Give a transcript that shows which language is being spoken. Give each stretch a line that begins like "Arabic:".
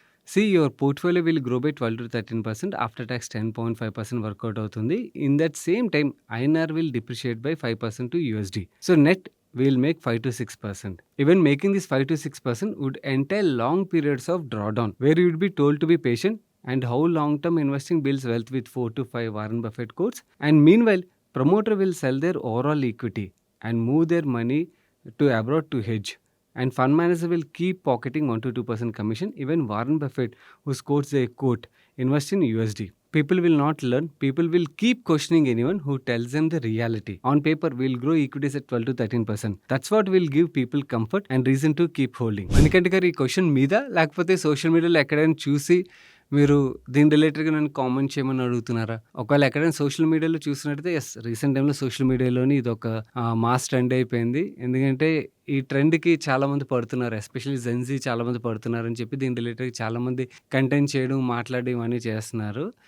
English: See your portfolio will grow by 12-13% after tax 10.5% work out అవుతుంది. In that same time INR will depreciate by 5% to USD. So net will make 5-6%. Even making this 5-6% would entail long periods of drawdown, where you would be told to be patient and how long-term investing builds wealth with 4 to 5 Warren Buffett quotes. And meanwhile, promoter will sell their overall equity and move their money to abroad to hedge. And fund manager will keep pocketing 1 to 2% commission. Even Warren Buffett, who quotes a quote, invest in USD. People will not learn. People will keep questioning anyone who tells them the reality. On paper, we'll grow equities at 12-13%. That's what will give people comfort and reason to keep holding.
Telugu: Manikanta గారు ఈ question మీద లేకపోతే social మీడియాలో ఎక్కడైనా చూసి మీరు దీని రిలేటెడ్‌గా నన్ను కామెంట్ చేయమని అడుగుతున్నారా? ఒకవేళ ఎక్కడైనా సోషల్ మీడియాలో చూసినట్టయితే యెస్, రీసెంట్ టైమ్‌లో సోషల్ మీడియాలోని ఇదొక మాస్ ట్రెండ్ అయిపోయింది. ఎందుకంటే ఈ ట్రెండ్‌కి చాలామంది పడుతున్నారు. ఎస్పెషల్లీ జెన్‌జీ చాలామంది పడుతున్నారని చెప్పి దీని రిలేటెడ్‌గా చాలామంది కంటెంట్ చేయడం, మాట్లాడడం ఇవన్నీ చేస్తున్నారు.